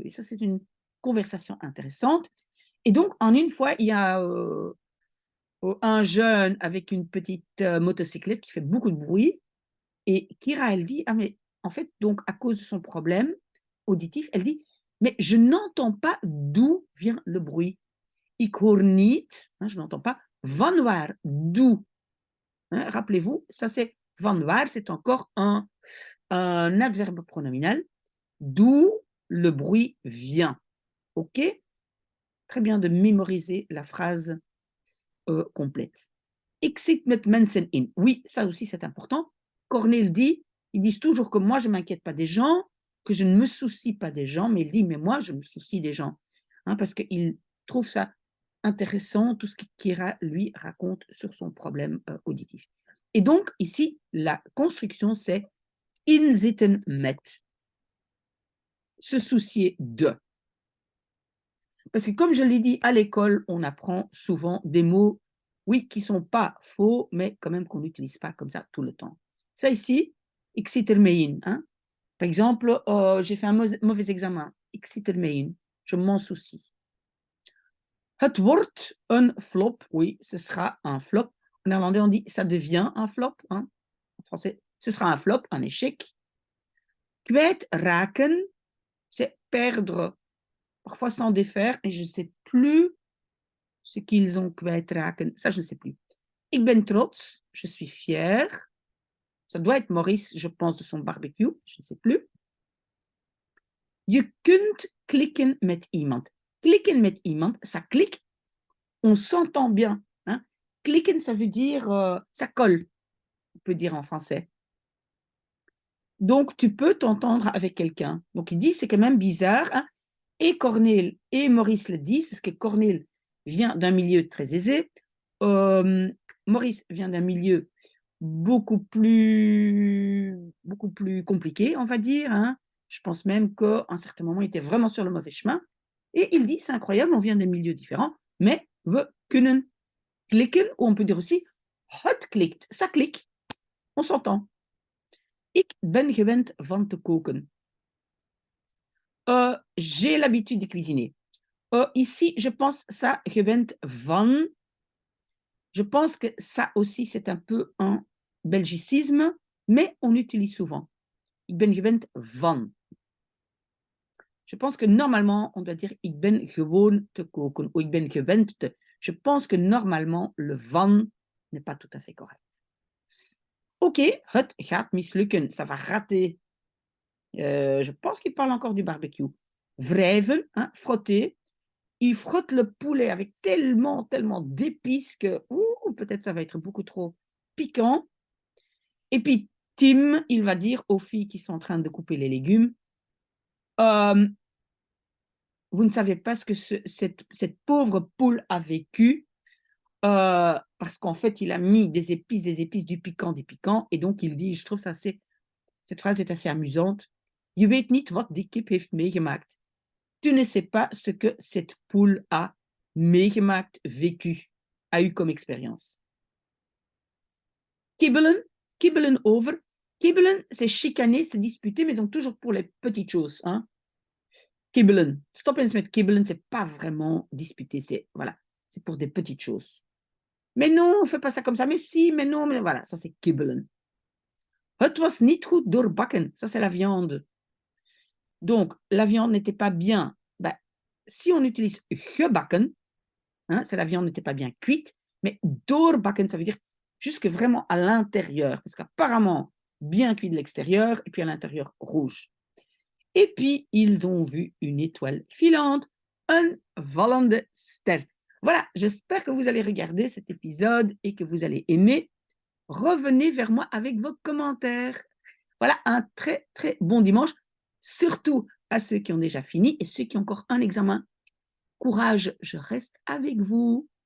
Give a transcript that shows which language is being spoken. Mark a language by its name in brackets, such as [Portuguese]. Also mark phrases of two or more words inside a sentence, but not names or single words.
[French] Et ça, c'est une conversation intéressante. Et donc, en une fois, il y a un jeune avec une petite motocyclette qui fait beaucoup de bruit. Et Kira, elle dit, ah mais en fait, donc à cause de son problème auditif, elle dit, mais je n'entends pas d'où vient le bruit. [Dutch] Ik hoor niet, [French] hein, je n'entends pas, [Dutch] van waar, [French] d'où. Hein, rappelez-vous, ça c'est [Dutch] van waar, [French] c'est encore un adverbe pronominal, d'où le bruit vient. Ok? Très bien de mémoriser la phrase complète. [Dutch] Ik zit met mensen in. [French] Oui, ça aussi c'est important. Cornel dit, ils disent toujours que moi je ne m'inquiète pas des gens, que je ne me soucie pas des gens, mais il dit, mais moi je me soucie des gens. Hein, parce qu'il trouve ça intéressant, tout ce que Kira lui raconte sur son problème auditif. Et donc ici, la construction c'est [Dutch] inzitten met. [French] Se soucier de. Parce que comme je l'ai dit, à l'école, on apprend souvent des mots, oui, qui ne sont pas faux, mais quand même qu'on n'utilise pas comme ça tout le temps. Ça ici, [Dutch] ik zit ermee in. [French] Hein? Par exemple, j'ai fait un mauvais examen. [Dutch] Ik zit ermee in. [French] Je m'en soucie. [Dutch] Het wordt een flop. [French] Oui, ce sera un flop. En néerlandais, on dit ça devient un flop. Hein? En français, ce sera un flop, un échec. Kwijtraken, c'est perdre, parfois sans défaire, et je ne sais plus ce qu'ils ont kwijtraken. Ça, je ne sais plus. [Dutch] Ik ben trots, [French] je suis fière. Ça doit être Maurice, je pense, de son barbecue. Je ne sais plus. [Dutch] Je kunt klikken met iemand. Klikken met iemand, [French] ça clique. On s'entend bien. Hein? Klikken, ça veut dire ça colle, on peut dire en français. Donc, tu peux t'entendre avec quelqu'un. Donc, il dit, c'est quand même bizarre. Hein? Et Cornel et Maurice le disent, parce que Cornel vient d'un milieu très aisé. Maurice vient d'un milieu beaucoup plus compliqué, on va dire. Hein. Je pense même qu'à un certain moment, il était vraiment sur le mauvais chemin. Et il dit, c'est incroyable, on vient de milieux différents, mais [Dutch] we kunnen klikken, [French] ou on peut dire aussi, [Dutch] het klikt, [French] ça clique, on s'entend. [Dutch] Ik ben gewend van te koken. [French] J'ai l'habitude de cuisiner. Ici, je pense ça, [Dutch] gewend van. [French] Je pense que ça aussi, c'est un peu un belgicisme, mais on l'utilise souvent. [Dutch] Ik ben gewend van. [French] Je pense que normalement, on doit dire [Dutch] ik ben gewoon te koken ou ik ben gewend te. [French] Je pense que normalement, le van n'est pas tout à fait correct. [Dutch] Ok, het gaat mislukken, [French] ça va rater. Je pense qu'il parle encore du barbecue. Wrijven, hein, frotter. Il frotte le poulet avec tellement d'épices que peut-être ça va être beaucoup trop piquant. Et puis, Tim, il va dire aux filles qui sont en train de couper les légumes, vous ne savez pas ce que cette pauvre poule a vécu, parce qu'en fait, il a mis des épices, du piquant, et donc il dit, je trouve ça assez, cette phrase est assez amusante, [Dutch] Je weet niet wat die kip heeft meegemaakt. [French] Tu ne sais pas ce que cette poule a meegemaakt, vécu, a eu comme expérience. [Dutch] Kibbelen, kibbelen over. Kibbelen, [French] c'est chicaner, c'est disputer, mais donc toujours pour les petites choses. Hein. [Dutch] Kibbelen. Stop eens met kibbelen, [French] c'est pas vraiment disputer, c'est voilà, c'est pour des petites choses. Mais non, on fait pas ça comme ça. Mais si, mais non, mais voilà, ça c'est kibbelen. [Dutch] Het was niet goed doorbakken, [French] ça c'est la viande. Donc, la viande n'était pas bien. Ben, si on utilise gebakken, hein, c'est la viande n'était pas bien cuite, mais doorbakken, ça veut dire jusque vraiment à l'intérieur, parce qu'apparemment, bien cuit de l'extérieur, et puis à l'intérieur, rouge. Et puis, ils ont vu une étoile filante, un [Dutch] vallende ster. [French] Voilà, j'espère que vous allez regarder cet épisode et que vous allez aimer. Revenez vers moi avec vos commentaires. Voilà, un très, très bon dimanche, surtout à ceux qui ont déjà fini et ceux qui ont encore un examen. Courage, je reste avec vous.